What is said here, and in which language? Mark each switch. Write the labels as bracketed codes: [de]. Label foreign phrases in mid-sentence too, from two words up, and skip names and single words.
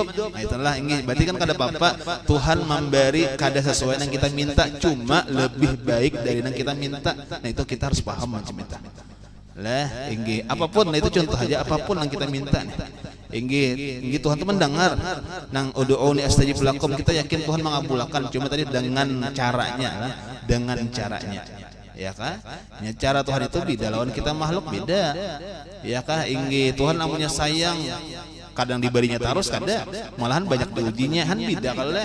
[bjn] Nah itulah inggih berarti kan kada apa-apa Tuhan memberi kada sesuai yang kita minta, cuma lebih baik dari yang kita minta. Nah itu kita harus paham macam itu lah inggih apapun. Nah itu contoh aja apapun yang kita minta nih inggih Tuhan itu mendengar nang [ar] ادعوني أستجب لكم, [bjn] kita yakin Tuhan mengabulkan, cuma tadi dengan caranya ya kah? Ya, cara Tuhan itu beda lawan kita makhluk beda. Ya kah inggih Tuhan namanya sayang, kadang diberinya terus kada, malahan banyak diujinya kan beda kaleh.